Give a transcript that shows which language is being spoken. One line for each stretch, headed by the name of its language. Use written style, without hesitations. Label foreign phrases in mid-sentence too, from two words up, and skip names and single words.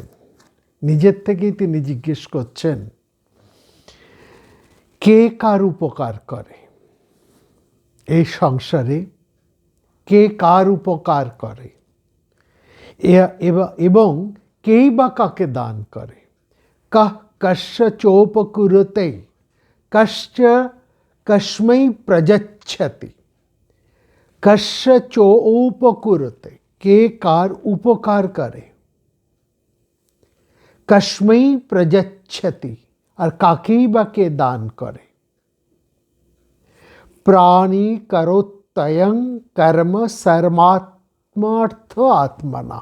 Bangla: নিজের থেকেই তিনি জিজ্ঞেস করছেন, কে কার উপকার করে এই সংসারে, কে কার উপকার করে এবং কেই বা কাকে দান করে।
Sanskrit: কাহ কস্য চোপকুরতে কশ্চ কস্मै প্রযচ্ছতি। কস্য চোপকুরতে,
Bangla: কে কার উপকার করে,
Sanskrit: কস্मै প্রযচ্ছতি,
Bangla: আর কাকেই বা কে দান করে।
Sanskrit: প্রাণী করোত্যয়ং কর্ম সর্মাত্মার্থ আত্মনা।